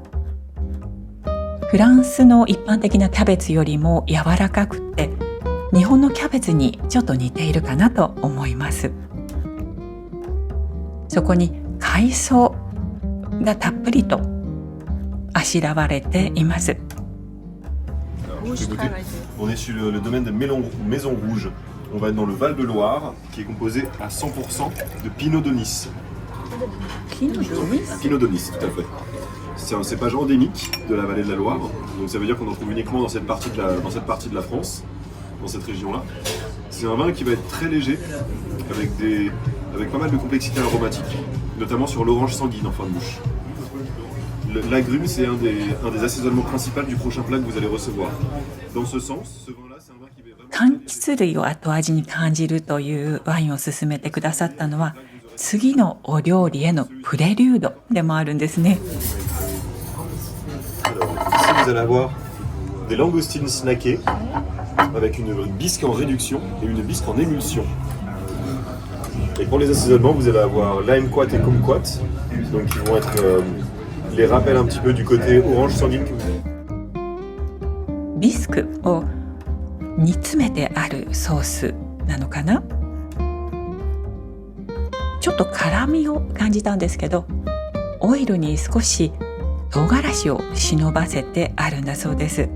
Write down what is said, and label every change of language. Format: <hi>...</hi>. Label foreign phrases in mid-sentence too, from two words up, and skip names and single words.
<ja>フランスの一般的なキャベツよりも柔らかくて日本のキャベツにちょっと似ているかなと思います。そこに海藻がたっぷりとあしらわれています。</ja> <fr>On est sur le domaine des Maisons Rouges. On va être dans le Val-de-Loire, qui est composé à 100% de Pinot de Nice. Pinot de Nice, tout à fait. C'est un cépage endémique de la vallée de la Loire, donc ça veut dire qu'on en trouve uniquement dans cette partie de la France, dans cette région-là. C'est un vin qui va être très léger, avec pas mal de complexité aromatique, notamment sur l'orange sanguine en fin de bouche. L'agrume, c'est un des assaisonnements principaux du prochain plat que vous allez recevoir. Dans ce sens, ce vin-là, c'est un vin qui va vraiment...</fr> <ja>柑橘類を後味に感じるというワインを勧めてくださったのは、次のお料理へのプレリュードでもあるんですね。</ja> <fr>Alors, ici, vous allez avoir des langoustines snackées avec une bisque en réduction et une bisque en émulsion. Et pour les assaisonnements, vous allez avoir lime-quat et kumquat, donc qui vont être les rappels un petit peu du côté orange sanguine que vous avez.</fr> <ja>ビスクを煮詰めてあるソースなのかな。ちょっと辛みを感じたんですけど、オイルに少し唐辛子を忍ばせてあるんだそうです。</ja>